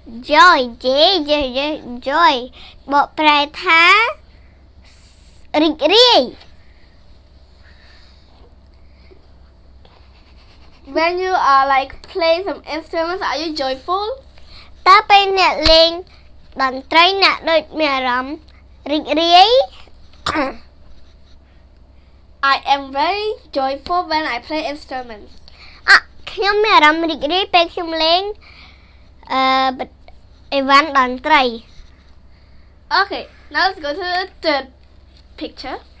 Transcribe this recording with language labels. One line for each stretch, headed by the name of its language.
English: joy J J J joy
Khmer: បកប្រែថារីករាយ
English: When you are like playing some instruments, are you joyful?
Khmer: តើពេលអ្នកលេងតន្ត្រីអ្នកដូចមានអារម្មណ៍រីករាយ
English: I am very joyful when I play instruments.
Khmer: ខ្ញុំមានអារម្មណ៍រីករាយពេលខ្ញុំលេងអីវ៉ាន់តន្ត្រី
English: Okay, now let's go to the third picture.